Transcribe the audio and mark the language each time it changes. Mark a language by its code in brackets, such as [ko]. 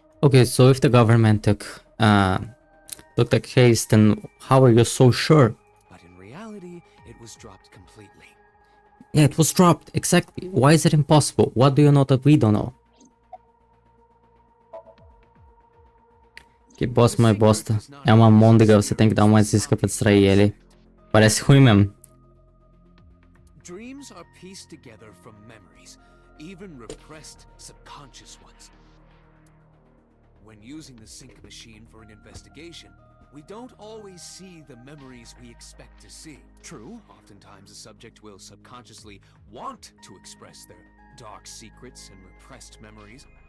[en] Okay, so if the government took the case, then how are you so sure? But in reality, it was dropped completely. Yeah, it was dropped. Exactly. Why is it impossible? What do you know that we don't know? [pt] Que bosta mais bosta. É uma môndega, você tem que dar uma isca pra distrair ele. Parece ruim mesmo. [en] Dreams are pieced together from memories, even repressed subconscious ones. When using the sync machine for an investigation, we don't always see the memories we expect to see. True, oftentimes a subject will subconsciously want to express their dark secrets and repressed memories.